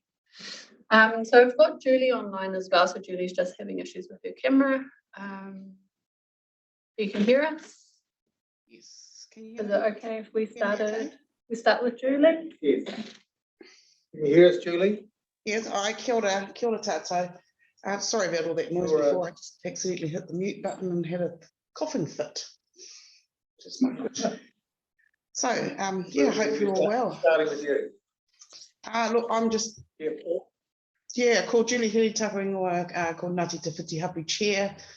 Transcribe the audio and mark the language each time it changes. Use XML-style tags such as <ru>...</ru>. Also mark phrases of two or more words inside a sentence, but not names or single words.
<en>So I've got Julie online as well. So Julie's just having issues with her camera. You can hear us? Yes. Can you hear Is me? it okay if we Can you hear me started? okay? We start with Julie? Yes. Can you hear us, Julie? Yes,</en> <mi>kia ora tātou.</mi> <en>Sorry about all that noise</en> <mi>Kia ora.</mi> <en>before. I just accidentally hit the mute button and had a coughing fit. Just my good. So, yeah, hope you're all well. Starting with you. Look, I'm just, Yeah, Paul. yeah, called Julie Hiri Tapuingoa, called Ngāti Te Whiti Hapu Chair.</en>